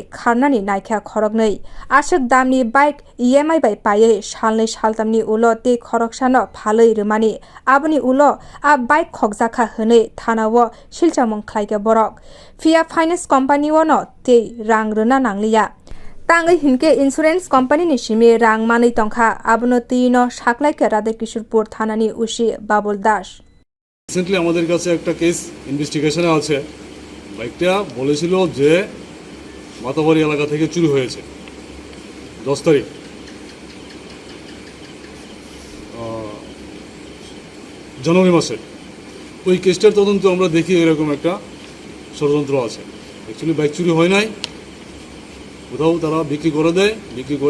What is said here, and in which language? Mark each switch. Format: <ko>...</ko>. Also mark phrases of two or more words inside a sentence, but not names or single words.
<trp>kharnani naikha khorognai ashok damni bike EMI bai paye salnai saltamni ulo te khoroksano phalai rmani aboni ulo a bike khokjaka hne thanao silchamung khlaika borok Fia Finance Company wono te rang runa nangliya tangai hinke</trp> <en>insurance company</en> <trp>ni simi rang manai tongkha abono tino saklaika Radhakishorpur thanani usi Babul Das</trp> <bn>রিসেন্টলি আমাদের কাছে একটা</bn> <en>case investigation</en> <bn>আছে বাইকটা বলেছিল যে মাতাবাড়ি এলাকা থেকে চুরি হয়েছে 10 তারিখ জানুয়ারি মাসে ওই কেসটার তদন্ত আমরা দেখি এরকম একটা ষড়যন্ত্র আছে অ্যাকচুয়ালি বাইক চুরি হয় নাই কোথাও তারা বিক্রি করে দেয় বিক্রি করে</bn>